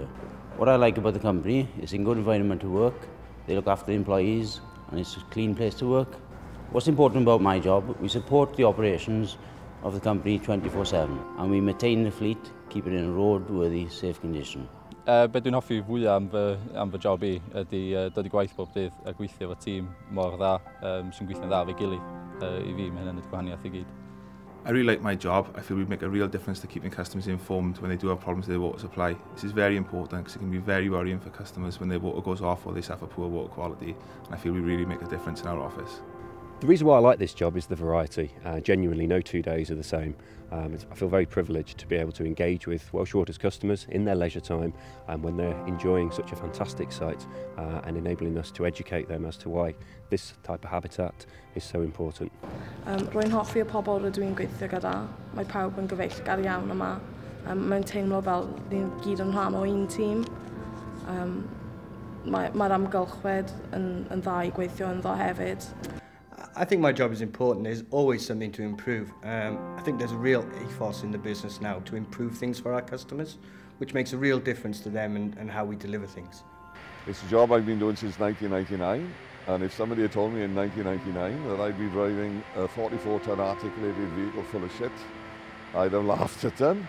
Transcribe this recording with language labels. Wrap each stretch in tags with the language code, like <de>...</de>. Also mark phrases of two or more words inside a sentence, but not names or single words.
<en>What I like about the company is it's a good environment to work, they look after the employees and it's a clean place to work. What's important about my job, we support the operations of the company 24/7 and we maintain the fleet, keep it in a roadworthy, safe condition.</en> <cy>Be dwi'n hoffi fwyaf am fy job i ydy dod i gwaith bob dydd a gweithio efo tîm mor dda sy'n gweithio'n dda fe gilydd i fi, mae hynny'n y gwahaniaeth i gyd.</cy> <en>I really like my job. I feel we make a real difference to keeping customers informed when they do have problems with their water supply. This is very important because it can be very worrying for customers when their water goes off or they suffer poor water quality. And I feel we really make a difference in our office. The reason why I like this job is the variety. Genuinely, no 2 days are the same. I feel very privileged to be able to engage with Welsh Water's customers in their leisure time and when they're enjoying such a fantastic site and enabling us to educate them as to why this type of habitat is so important.</en> <cy>Rwy'n hoffi y pobl rydw i'n gweithio gyda. Mae pawb yn gyfeillgar iawn yma. Mae'n teimlo fel ni'n gyd yn rhan o un tîm. Mae'r amgylchwedd yn dda i gweithio yn dda hefyd.</cy> <en>I think my job is important. There's always something to improve. I think there's a real ethos in the business now to improve things for our customers, which makes a real difference to them and how we deliver things. It's a job I've been doing since 1999, and if somebody had told me in 1999 that I'd be driving a 44-ton articulated vehicle full of shit, I'd have laughed at them.</en>